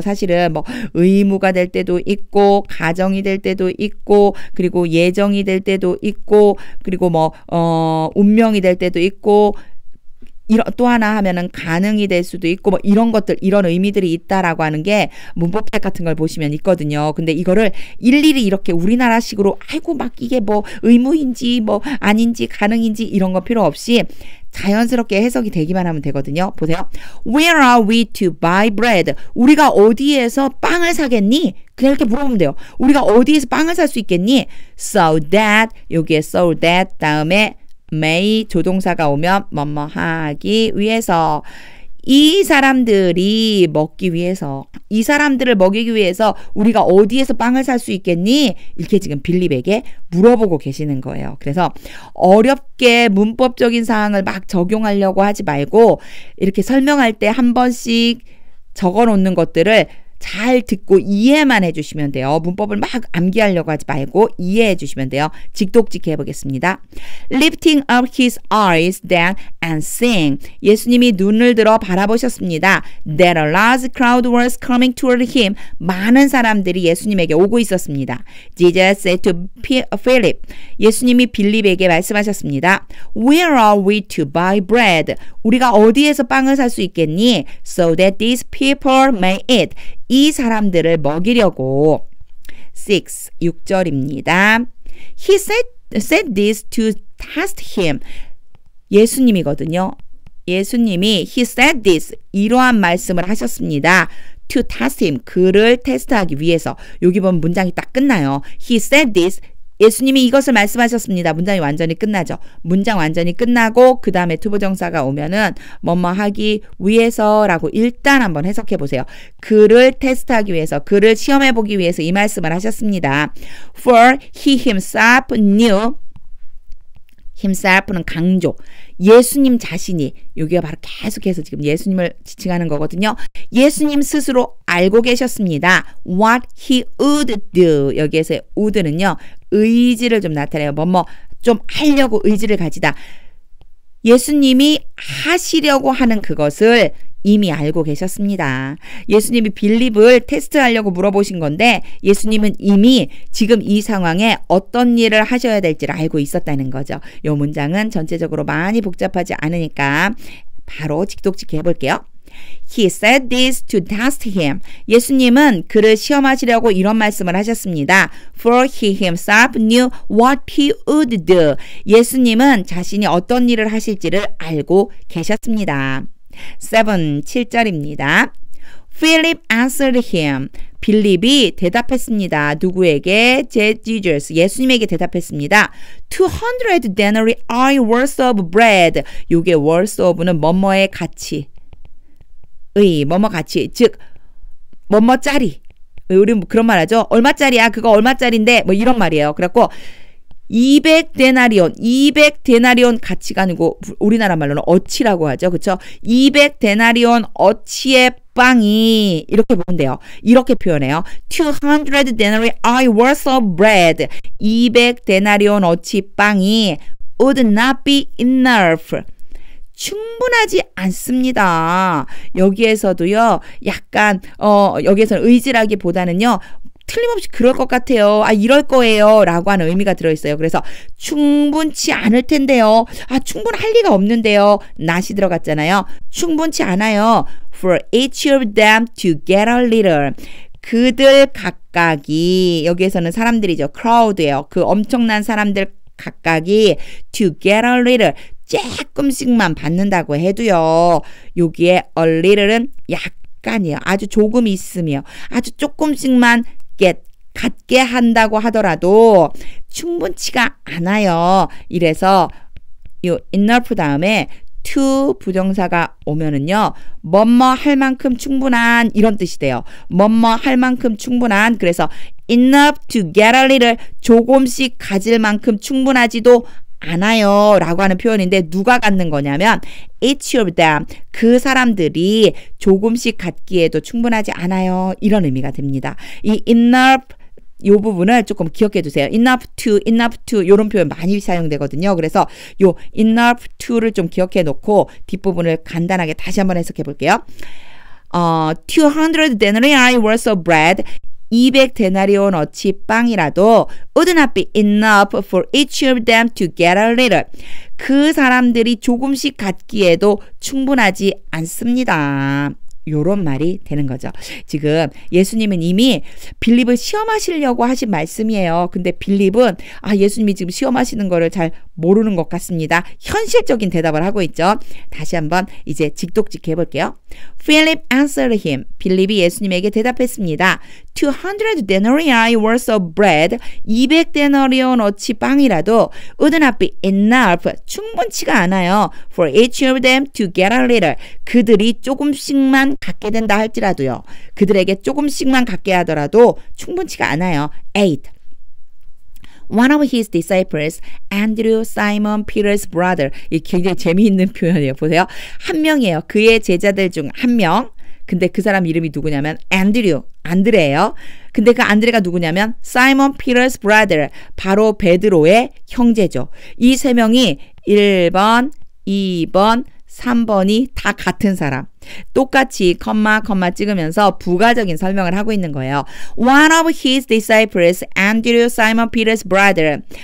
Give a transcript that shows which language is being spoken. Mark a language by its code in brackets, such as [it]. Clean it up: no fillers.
[ko] 사실은 뭐 의무가 될 때도 있고 가정이 될 때도 있고 그리고 예정이 될 때도 있고 그리고 뭐 운명이 될 때도 있고 또 하나 하면은 가능이 될 수도 있고 뭐 이런 것들 이런 의미들이 있다라고 하는 게 문법책 같은 걸 보시면 있거든요. 근데 이거를 일일이 이렇게 우리나라식으로 아이고 막 이게 뭐 의무인지 뭐 아닌지 가능인지 이런 거 필요 없이 자연스럽게 해석이 되기만 하면 되거든요. 보세요. [en] Where are we to buy bread? [ko] 우리가 어디에서 빵을 사겠니? 그냥 이렇게 물어보면 돼요. 우리가 어디에서 빵을 살 수 있겠니? [en] So that [ko] 여기에 so that 다음에 may 조동사가 오면 뭐뭐 하기 위해서 이 사람들이 먹기 위해서 이 사람들을 먹이기 위해서 우리가 어디에서 빵을 살 수 있겠니? 이렇게 지금 빌립에게 물어보고 계시는 거예요. 그래서 어렵게 문법적인 사항을 막 적용하려고 하지 말고 이렇게 설명할 때 한 번씩 적어 놓는 것들을 잘 듣고 이해만 해주시면 돼요. 문법을 막 암기하려고 하지 말고 이해해 주시면 돼요. 직독직해 해보겠습니다. [en] Lifting up his eyes then and seeing. [ko] 예수님이 눈을 들어 바라보셨습니다. [en] That a large crowd was coming toward him. [ko] 많은 사람들이 예수님에게 오고 있었습니다. [en] Jesus said to Philip. [ko] 예수님이 빌립에게 말씀하셨습니다. [en] Where are we to buy bread? [ko] 우리가 어디에서 빵을 살 수 있겠니? [en] So that these people may eat. [ko] 이 사람들을 먹이려고 6절입니다. [en] He said this to test him. [ko] 예수님이거든요. 예수님이 [en] he said this [ko] 이러한 말씀을 하셨습니다. [en] to test him [ko] 그를 테스트하기 위해서. 여기 보면 문장이 딱 끝나요. [en] He said this [ko] 예수님이 이것을 말씀하셨습니다. 문장이 완전히 끝나죠. 문장 완전히 끝나고 그 다음에 투부정사가 오면은 뭐뭐 하기 위해서라고 일단 한번 해석해 보세요. 그를 테스트하기 위해서, 그를 시험해 보기 위해서 이 말씀을 하셨습니다. [en] For he himself knew himself는 [ko] 강조. 예수님 자신이 여기가 바로 계속해서 지금 예수님을 지칭하는 거거든요. 예수님 스스로 알고 계셨습니다. [en] What he would do. [ko] 여기에서 would는요. 의지를 좀 나타내요. 뭐뭐 좀 하려고 의지를 가지다. 예수님이 하시려고 하는 그것을 이미 알고 계셨습니다. 예수님이 빌립을 테스트하려고 물어보신 건데 예수님은 이미 지금 이 상황에 어떤 일을 하셔야 될지를 알고 있었다는 거죠. 이 문장은 전체적으로 많이 복잡하지 않으니까 바로 직독직해 해볼게요. [en] He said this to test him. [ko] 예수님은 그를 시험하시려고 이런 말씀을 하셨습니다. [en] For he himself knew what he would do. [ko] 예수님은 자신이 어떤 일을 하실지를 알고 계셨습니다. 7절입니다. [en] Philip answered him. [ko] 빌립이 대답했습니다. 누구에게? Jesus. 예수님에게 대답했습니다. [en] 200 denarii are worth of bread. [ko] 요게 worth of는 뭐뭐의 가치. 뭐뭐 가치. 즉 뭐뭐짜리. 우리 그런 말 하죠. 얼마짜리야? 그거 얼마짜리인데? 뭐 이런 말이에요. 그래갖고 200데나리온 가치가 아니고 우리나라 말로는 어치라고 하죠. 그렇죠? 200데나리온 어치의 빵이 이렇게 보면 돼요. 이렇게 표현해요. [en] 200 denarii are worth of bread. [ko] 200데나리온 어치 빵이 [en] would not be enough. [ko] 충분하지 않습니다. 여기에서도요. 약간 여기에서는 의지라기보다는요. 틀림없이 그럴 것 같아요. 이럴 거예요. 라고 하는 의미가 들어있어요. 그래서 충분치 않을 텐데요. 충분할 리가 없는데요. not이 들어갔잖아요. 충분치 않아요. [en] For each of them to get a little. [ko] 그들 각각이 여기에서는 사람들이죠. crowd예요. 그 엄청난 사람들 각각이 [en] to get a little. [ko] 조금씩만 받는다고 해도요. 여기에 a little은 약간이에요. 아주 조금 있으며 아주 조금씩만 갖게 한다고 하더라도 충분치가 않아요. 이래서 이 enough 다음에 to 부정사가 오면은요. 뭐뭐 할 만큼 충분한 이런 뜻이 돼요. 뭐뭐 할 만큼 충분한. 그래서 [en] enough to get a little [ko] 조금씩 가질 만큼 충분하지도 않아요 라고 하는 표현인데 누가 갖는 거냐면 [en] each of them, [ko] 그 사람들이 조금씩 갖기에도 충분하지 않아요 이런 의미가 됩니다. 이 enough 이 부분을 조금 기억해 두세요. enough to 이런 표현 많이 사용되거든요. 그래서 요 enough to를 좀 기억해 놓고 뒷부분을 간단하게 다시 한번 해석해 볼게요. [en] 200 denarii worth of bread [ko] 200 데나리온어치 빵이라도 [en] would not be enough for each of them to get a little. [ko] 그 사람들이 조금씩 갖기에도 충분하지 않습니다. 요런 말이 되는 거죠. 지금 예수님은 이미 빌립을 시험하시려고 하신 말씀이에요. 근데 빌립은 예수님이 지금 시험하시는 거를 잘 모르는 것 같습니다. 현실적인 대답을 하고 있죠. 다시 한번 이제 직독직해 볼게요. [en] Philip answered him. [ko] 빌립이 예수님에게 대답했습니다. [en] 200 denarii worth of bread [ko] 200 데나리온어치 빵이라도 [en] would not be enough [ko] 충분치가 않아요. [en] For each of them to get a little. [ko] 그들이 조금씩만 갖게 된다 할지라도요. 그들에게 조금씩만 갖게 하더라도 충분치가 않아요. 8. [en] One of his disciples, Andrew, Simon Peter's brother. [ko] 이 굉장히 재미있는 표현이에요. 보세요. 한 명이에요. 그의 제자들 중 한 명. 근데 그 사람 이름이 누구냐면 안드레예요. 근데 그 안드레가 누구냐면 [en] Simon Peter's brother. [ko] 바로 베드로의 형제죠. 이 세 명이 1번, 2번, 3번이 다 같은 사람. 똑같이 컴마 찍으면서 부가적인 설명을 하고 있는 거예요. [en] One of his disciples, Andrew, Simon Peter's brother.